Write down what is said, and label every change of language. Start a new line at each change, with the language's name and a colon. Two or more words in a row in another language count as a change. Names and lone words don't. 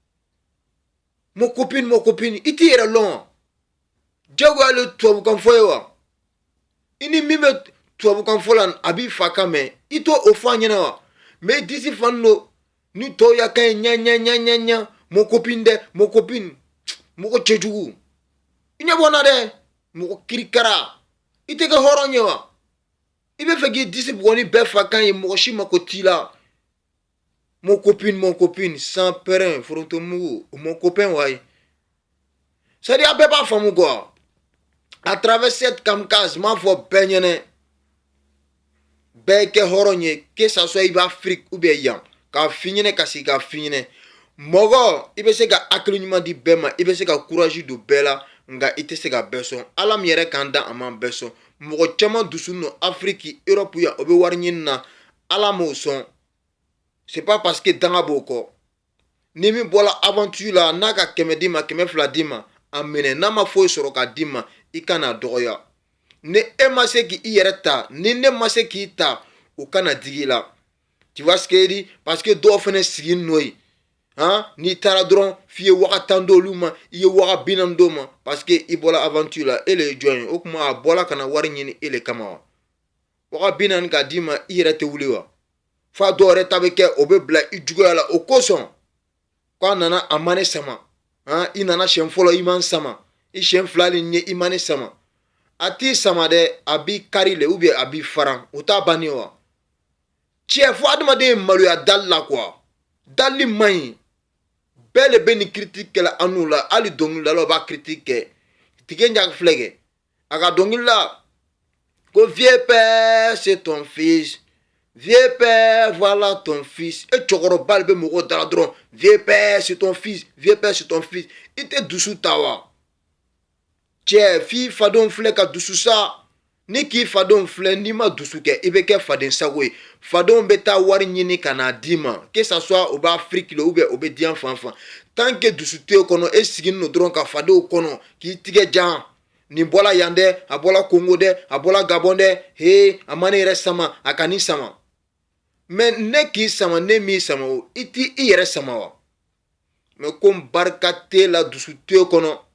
French: mon copine
Bambara: i t'i yɛrɛ lɔn wa jagoya ale tubabukan fɔ ye wa i ni min bɛ tubabukan fɔ la a b'i fa kan mɛn i t'o fɔ a ɲɛna wa mais i disi fani don ni tɔw y'a kan ye ɲa
French: mon copine
Bambara: mɔgɔ cɛjugu i ɲɛ bɔ n na dɛ mɔgɔ kirikara i tɛ kɛ hɔrɔn ye wa i bɛ fɛ k'i disi bugɔ ni bɛɛ fa kan ye mɔgɔ si mako t'i la
French: mon copine
Bambara: sans pɛrɛn foronto mugu
French: mon copain
Bambara: wayi
French: c'est à dire
Bambara: a bɛɛ b'a faamu quoi
French: à travers cette kamikaze
Bambara: m'a fɔ bɛɛ ɲɛnɛ bɛɛ kɛ hɔrɔn ye
French: que ça soit
Bambara: i bɛ Afrique
French: ou bien
Bambara: yan k'a f'i ɲɛnɛ ka sigi k'a f'i ɲɛnɛ mɔgɔ i bɛ se ka hakili ɲuman di bɛɛ ma i bɛ se ka courage don bɛɛ la nga ite se ka bɛɛ sɔn ala min yɛrɛ kan da a man bɛɛ sɔn mɔgɔ caman dusu no Afrique Europe ya o bɛ wari ɲini na ala m'o sɔn
French: c'est pas parce que
Bambara: danga b'o kɔ ni min bɔla aventure la n'a ka 100 d'i ma 200 d'i ma a minɛ n'a ma foyi sɔrɔ ka d'i ma i kana dɔgɔya ni e ma se k'i yɛrɛ ta ni ne ma se k'i ta o kana digi la
French: tu vois ce que je dis parce que
Bambara: dɔw fɛnɛ sigi n'o ye n'i taara dɔrɔn f'i ye waga 10 d'olu ma i ye waga 40 d'o ma
French: parce que
Bambara: i bɔla aventure la e le ye jɔn ye o kuma a bɔla kana wari ɲini e le kama wa waga 40 ka d'i ma i yɛrɛ tɛ wuli wa fa dɔw yɛrɛ ta bɛ kɛ o bɛ bila i juguya la o kosɔn k'a nana a ma ne sama i nana siɲɛ fɔlɔ i man sama i siɲɛ 2 ni ɲɛ i ma ne sama a t'i sama dɛ a b'i kari le
French: ou bien
Bambara: a b'i faran o t'a bannen wa tiɲɛ fo adamaden ye maloya dali la quoi dali man ɲi bɛɛ le bɛ nin critique kɛla an n'u la hali dɔnkilidalaw b'a critique kɛ tige ɲag filɛ kɛ a ka dɔnkili la ko
French: vieux père c'est ton fils vieux père voilà ton fils
Bambara: e cɛkɔrɔba le bɛ mɔgɔw dala dɔrɔn
French: vieux père c'est ton fils vieux père c'est ton fils
Bambara: i tɛ dusu ta wa cɛ f'i fadenw filɛ ka dusu sa ni k'i fadenw filɛ n'i ma dusu kɛ i bɛ kɛ faden sago ye fadenw bɛ taa wari ɲini ka n'a d'i ma
French: que ça soit
Bambara: o b'a Afrique la
French: ou bien
Bambara: o bɛ diɲɛ fan fan
French: tant que
Bambara: dusu t'e kɔnɔ e sigini no dɔrɔn ka fadenw kɔnɔ k'i tigɛ jan nin bɔla yan dɛ a bɔla Congo dɛ a bɔla Gabon dɛ he a ma ne yɛrɛ sama a ka nin sama mais ne k'i sama ne m'i sama o i t'i i yɛrɛ sama wa mais comme barika t'e la dusu t'e kɔnɔ